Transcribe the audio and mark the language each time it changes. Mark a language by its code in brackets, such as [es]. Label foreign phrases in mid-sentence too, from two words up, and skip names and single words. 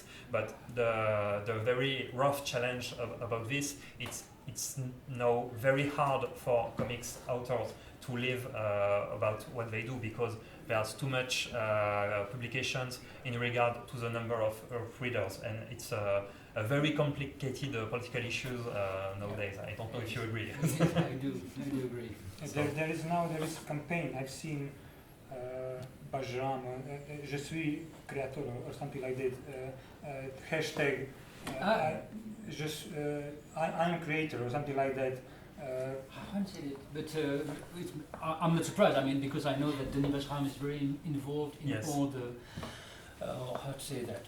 [en] But the very rough challenge about this, it's now very hard for comics authors to live about what they do, because there's too much publications in regard to the number of readers, and it's a very complicated political issues nowadays. I don't know if you agree. I do agree. There is a campaign I've seen. Bajram, [fr] je suis créateur [en] or something like that. Hashtag I am creator or something like that. I haven't seen it, but I'm not surprised. I mean, because I know that Denis Bajram is very involved in all the how to say that